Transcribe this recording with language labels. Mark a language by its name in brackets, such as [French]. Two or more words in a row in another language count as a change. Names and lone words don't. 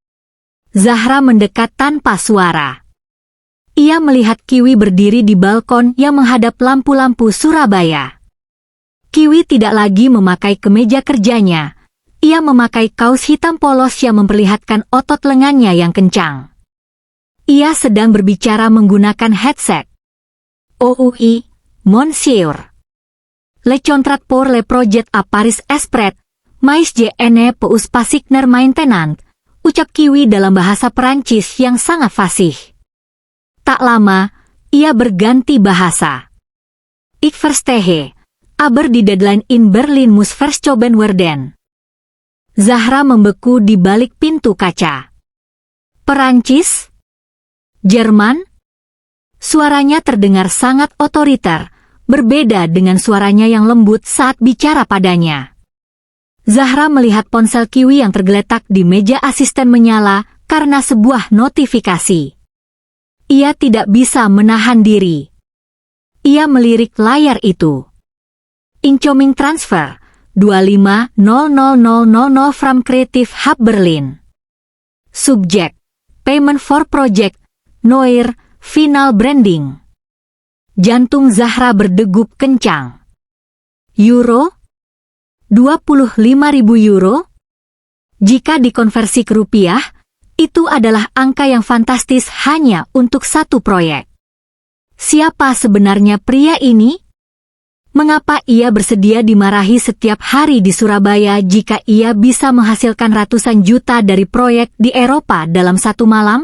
[Indonesian] Zahra mendekat tanpa suara. Ia melihat Kiwi berdiri di balkon yang menghadap lampu-lampu Surabaya. Kiwi tidak lagi memakai kemeja kerjanya. Ia memakai kaos hitam polos yang memperlihatkan otot lengannya yang kencang. Ia sedang berbicara menggunakan headset. [French] Oui, monsieur. Le contrat pour le projet à Paris Esprit, mais je ne peux pas signer maintenant, [Indonesian] ucap Kiwi dalam bahasa Perancis yang sangat fasih. Tak lama, ia berganti bahasa. [German] Ik verstehe, aber die deadline in Berlin muss verschoben werden. [Indonesian] Zahra membeku di balik pintu kaca. Perancis? Jerman? Suaranya terdengar sangat otoriter, berbeda dengan suaranya yang lembut saat bicara padanya. Zahra melihat ponsel Kiwi yang tergeletak di meja asisten menyala karena sebuah notifikasi. Ia tidak bisa menahan diri. Ia melirik layar itu. [English] Incoming transfer 25.00.00 from Creative Hub Berlin. Subject: Payment for Project Noir Final Branding. [Indonesian] Jantung Zahra berdegup kencang. Euro? 25.000 euro? Jika dikonversi ke rupiah, itu adalah angka yang fantastis hanya untuk satu proyek. Siapa sebenarnya pria ini? Mengapa ia bersedia dimarahi setiap hari di Surabaya jika ia bisa menghasilkan ratusan juta dari proyek di Eropa dalam satu malam?